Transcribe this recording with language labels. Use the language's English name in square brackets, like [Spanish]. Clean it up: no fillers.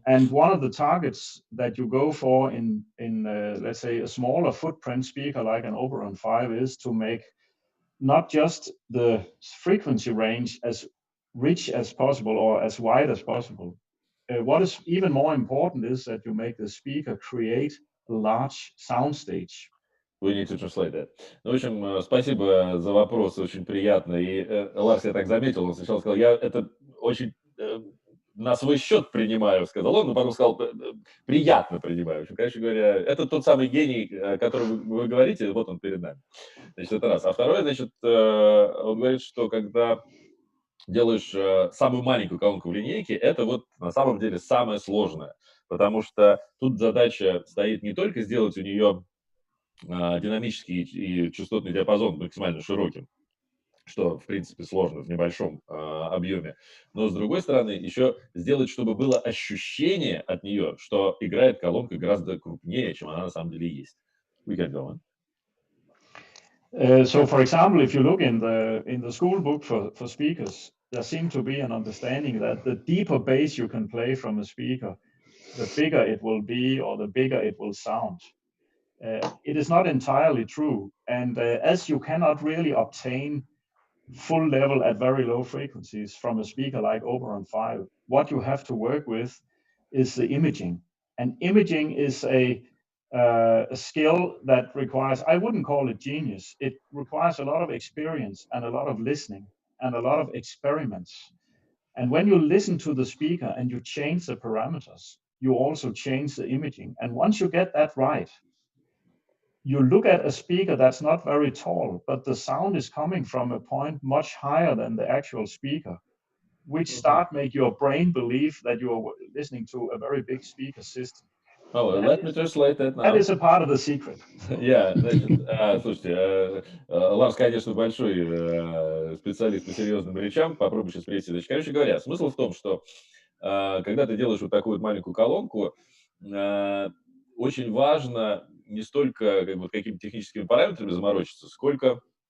[English] And one of the targets that you go for in let's say, a smaller footprint speaker like an Oberon 5 is to make not just the frequency range as rich as possible or as wide as possible. What is even more important is that you make the speaker create a large soundstage. We need to translate that. [Russian] Ну, в общем, спасибо за вопрос, очень приятно. И Ларс, я так заметил, он сначала сказал, я это очень на свой счет принимаю, сказал он, но потом сказал, приятно принимаю. В общем, короче говоря, это тот самый гений, о котором вы говорите, вот он перед нами. Значит, это раз. А второе, значит, он говорит, что когда делаешь самую маленькую колонку в линейке, это вот на самом деле самое сложное, потому что тут задача стоит не только сделать у нее динамический и частотный диапазон максимально широким, что, в принципе, сложно в небольшом объеме. Но, с другой стороны, еще сделать, чтобы было ощущение от нее, что играет колонка гораздо крупнее, чем она на самом деле есть. [English] We can go on. So, for example, if you look in the school book for speakers, there seems to be an understanding that the deeper bass you can play from a speaker, the bigger it will be or the bigger it will sound. It is not entirely true. And as you cannot really obtain full level at very low frequencies from a speaker like Oberon 5, what you have to work with is the imaging. And imaging is a skill that requires, I wouldn't call it genius. It requires a lot of experience and a lot of listening and a lot of experiments. And when you listen to the speaker and you change the parameters, you also change the imaging. And once you get that right, you look at a speaker that's not very tall, but the sound is coming from a point much higher than the actual speaker, which start make your brain believe that you are listening to a very big speaker system. Oh, let me translate that now. That is a part of the secret. [Russian] Yeah, значит, слушайте, Ларс, конечно, большой специалист по серьезным речам, попробуй сейчас перейти. Значит, короче говоря, смысл в том, что когда ты делаешь вот такую вот маленькую колонку, очень важно не столько как бы, какими-то техническими параметрами заморочиться, сколько